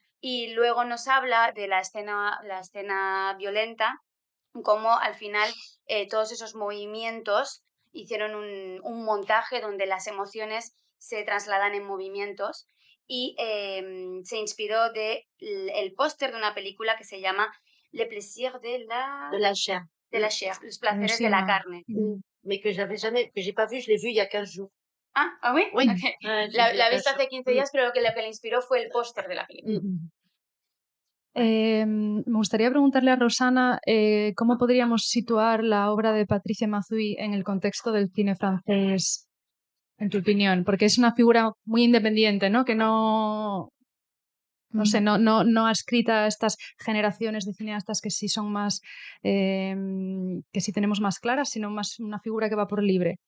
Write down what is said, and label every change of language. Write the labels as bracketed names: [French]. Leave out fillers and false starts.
[Spanish] Y luego nos habla de la escena violenta, como al final todos esos movimientos hicieron un montaje donde las emociones se trasladan en movimientos, y se inspiró el póster de una película que se llama Le plaisir de la [French] chair. [Spanish] los placeres de la carne. [French] Mais que j'ai pas vu, je l'ai vu il y a 15 jours. Ah, oui? Oui. Okay. [Spanish] La he visto hace 15 días, pero lo que le inspiró fue el póster de la película. Me gustaría preguntarle a Rosana cómo podríamos situar la obra de Patricia Mazui en el contexto del cine francés, en tu opinión, porque es una figura muy independiente, ¿no? Que no sé, no ha escrito a estas generaciones de cineastas que sí son más, que sí tenemos más claras, sino más una figura que va por libre.